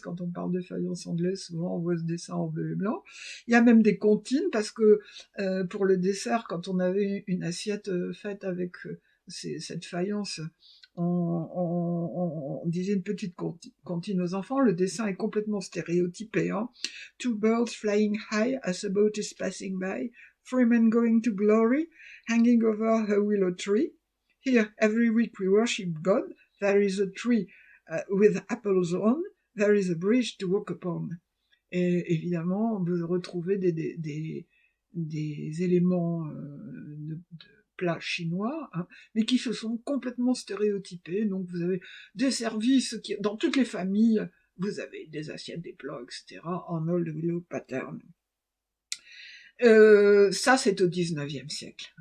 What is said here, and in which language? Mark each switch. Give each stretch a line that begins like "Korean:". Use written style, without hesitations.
French: Quand on parle de faïence anglaise, souvent on voit ce dessin en bleu et blanc. Il y a même des comptines, parce que pour le dessert, quand on avait une assiette faite avec cette faïence, on disait une petite comptine aux enfants. Le dessin est complètement stéréotypé.
English: Two birds flying high as a boat is passing by, three men going to glory, hanging over a willow tree. Here, every week we worship God. There is a tree with apples on. There is a bridge to walk upon.
French: Et évidemment, vous retrouvez des éléments de plats chinois, mais qui se sont complètement stéréotypés. Donc vous avez des services dans toutes les familles, vous avez des assiettes, des plats, etc. en Old Willow Pattern. Ça, c'est au XIXe siècle.